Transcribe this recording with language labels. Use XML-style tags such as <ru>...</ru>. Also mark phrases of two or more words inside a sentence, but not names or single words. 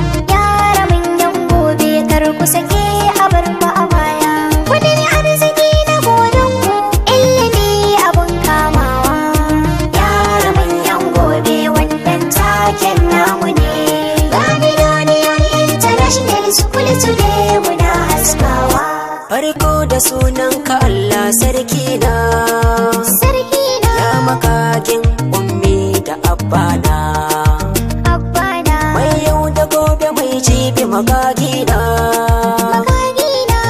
<ha>Yara manyan gobe, kar ku sake a bar ku a baya. Ku nemi arziki na godon ku, ilimi abun kamawa. Yara manyan gobe, wannan taken namu ne. Kamilo da yan</ha> <en>international school,</en> <ha>today muna haskawa. Farko da sunanka Allah sarki na. Sarki na. Ya makakin ummi da abba na. Abba na. Mai yau da gobe mai jibi magagi na. Magagi na.</ha>